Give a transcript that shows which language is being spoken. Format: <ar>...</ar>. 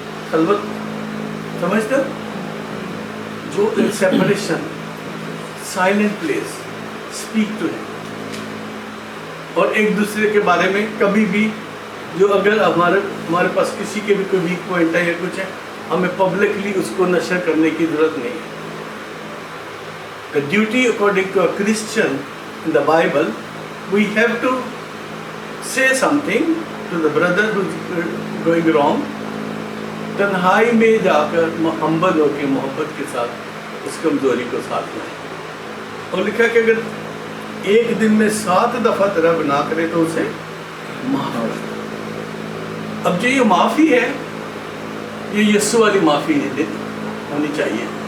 <ur>خلوت سمجھتے ہو؟ جو</ur> <en>Separation, silent place, speak to ہم.</en> <ur>اور ایک دوسرے کے بارے میں کبھی بھی جو اگر ہمارے پاس کسی کے بھی کوئی ویک پوائنٹ ہے یا کچھ ہے، ہمیں پبلکلی اس کو نشر کرنے کی ضرورت نہیں ہے.</ur> <en>The duty according to a Christian in the Bible, we have to say something to the brother who's going wrong.</en> <ur>تنہائی میں جا کر ہمبل ہو کے محبت کے ساتھ اس کمزوری کو ساتھ لائیں. اور لکھا کہ اگر ایک دن میں 7 دفعہ تیرا گناہ کرے تو اسے معاف کر. اب جو یہ معافی ہے، یہ یسوع والی معافی ہونی چاہیے.</ur>